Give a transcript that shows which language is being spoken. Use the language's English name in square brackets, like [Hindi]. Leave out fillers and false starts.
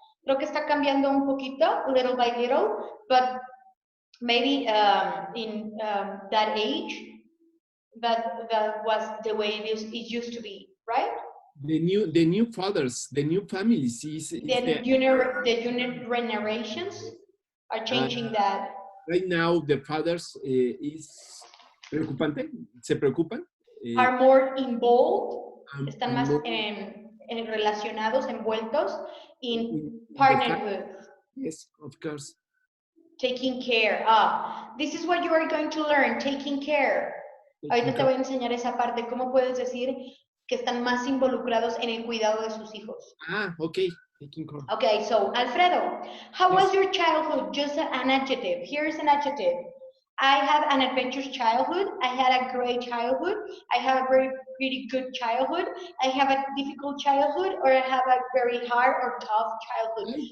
[Spanish] Creo que está cambiando un poquito, [English] little by little, but maybe in that age, that was the way it used to be, right? The new fathers, the new families The junior generations are changing that. Right now the fathers is [Spanish] preocupante, se preocupan. [English] Are more involved, [Spanish] están más [English] more, [Spanish] relacionados, envueltos [English] in the partnerhood. Yes, of course. Taking care. This is what you are going to learn, taking care. [Spanish] Ahorita te voy a enseñar esa parte, cómo puedes decir que están más involucrados en el cuidado de sus hijos. [English] Okay. Taking care. Okay, so Alfredo, how was your childhood? Just an adjective. Here's an adjective. I have an adventurous childhood. I had a great childhood. I have a very pretty good childhood. I have a difficult childhood, or I have a very hard or tough childhood.